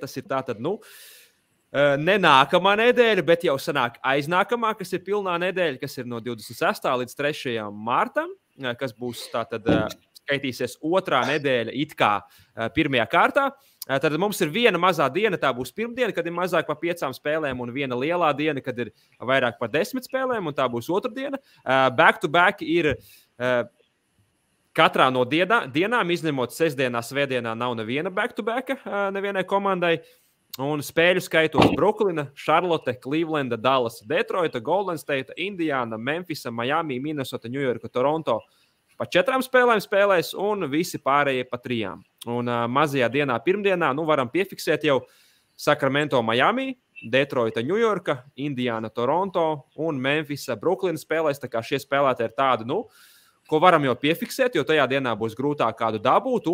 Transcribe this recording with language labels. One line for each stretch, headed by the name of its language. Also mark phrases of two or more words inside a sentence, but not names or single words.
Latvian: Tas ir tātad, ne nākamā nedēļa, bet jau sanāk aiznākamā, kas ir pilnā nedēļa, kas ir no 26. līdz 3. martam, kas būs tātad skaitīsies otrā nedēļa it kā pirmajā kārtā. Tad mums ir viena mazā diena, tā būs pirmdiena, kad ir mazāk par 5 spēlēm, un viena lielā diena, kad ir vairāk par 10 spēlēm, un tā būs otra diena. Back-to-back ir katrā no dienām, izņemot sestdienā, svētdienā nav neviena back-to-back nevienai komandai. Un spēļu skaitos Brooklyna, Charlotte, Clevelanda, Dallas, Detroita, Golden State, Indiana, Memphisa, Miami, Minnesota, New York, Toronto. Pa 4 spēlēm spēlēs un visi pārējie pa 3. Un mazajā dienā, pirmdienā, varam piefiksēt jau Sacramento, Miami, Detroita, New York, Indiana, Toronto un Memphisa, Brooklyn spēlēs. Tā kā šie spēlētāji ir tādi, ko varam jau piefiksēt, jo tajā dienā būs grūtāk kādu dabūt.